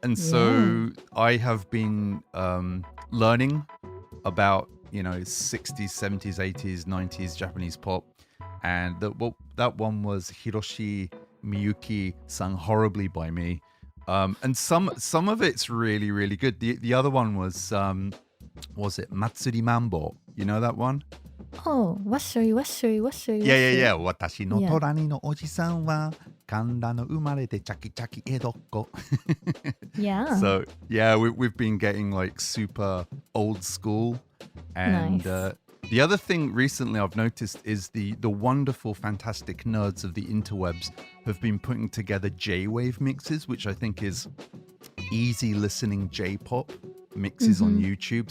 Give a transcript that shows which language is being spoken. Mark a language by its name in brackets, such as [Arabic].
[English] And so I have been learning about, 60s, 70s, 80s, 90s Japanese pop. And that one was Hiroshi Miyuki sung horribly by me. And some of it's really, really good. The other one was it Matsuri Mambo? You know that one? Oh, wasshui. Yeah. [Japanese] 私の隣のおじさんは神田の生まれてチャキチャキ江戸っ子。 [English] Yeah. So, yeah, we've been getting like super old school. And Nice. The other thing recently I've noticed is the wonderful, fantastic nerds of the interwebs have been putting together J-Wave mixes, which I think is easy listening J-pop mixes on YouTube.